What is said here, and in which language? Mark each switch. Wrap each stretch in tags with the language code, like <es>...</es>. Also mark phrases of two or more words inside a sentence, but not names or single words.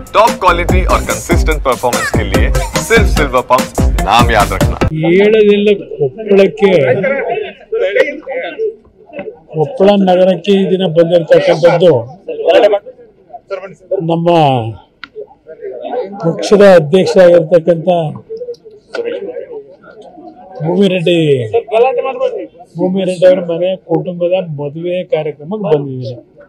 <en>top quality</en> <hi>और</hi> <en>consistent performance</en> <hi>के लिए सिर्फ सिल्वर पंप नाम याद रखना।</hi> <kn>ಕೊಪ್ಪಳ ನಗರಕ್ಕೆ ಈ ದಿನ ಬಂದಿರತಕ್ಕಂಥದ್ದು ನಮ್ಮ ಪಕ್ಷದ ಅಧ್ಯಕ್ಷ ಆಗಿರತಕ್ಕಂಥ ಭೂಮಿರೆಡ್ಡಿ ಅವರ ಮನೆ ಕುಟುಂಬದ ಮದುವೆ ಕಾರ್ಯಕ್ರಮಕ್ಕೆ ಬಂದಿದ್ದೀನಿ.</kn>